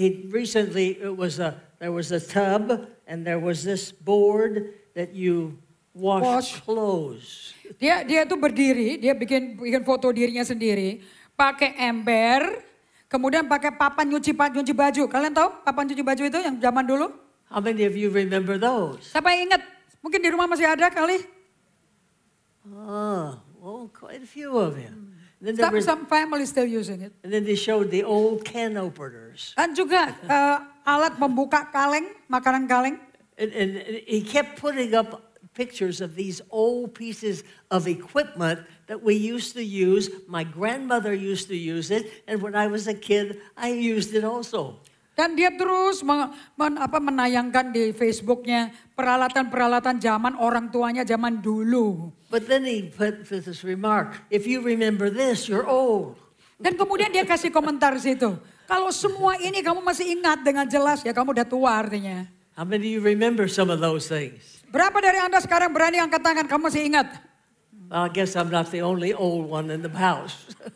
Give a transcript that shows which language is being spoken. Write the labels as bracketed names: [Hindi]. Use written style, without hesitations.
[English] Recently there was a tub and there was this board that you wash clothes. [Indonesian] Dia itu berdiri, dia bikin foto dirinya sendiri, pakai ember. Kemudian pakai papan nyuci baju. Kalian tahu papan cuci baju itu yang zaman dulu? [English] How many of you remember those? [Indonesian] Siapa yang ingat? Mungkin di rumah masih ada kali? [English] Oh, quite a few of you. Some families still using it. And then they showed the old can openers. [Indonesian] Dan juga alat membuka kaleng, makanan kaleng. [English] And he kept putting up pictures of these old pieces of equipment that we used to use. My grandmother used to use it, and when I was a kid, I used it also. [Indonesian] Dan dia terus menayangkan di Facebooknya peralatan-peralatan zaman orang tuanya zaman dulu. [English] But then he put this remark, if you remember this, you're old. [Indonesian] Dan kemudian dia kasih komentar situ. Kalau semua ini kamu masih ingat dengan jelas, ya kamu udah tua artinya. [English] How many of you remember some of those things? [Indonesian] Berapa dari Anda sekarang berani angkat tangan, kamu masih ingat? [English] Well, I guess I'm not the only old one in the house.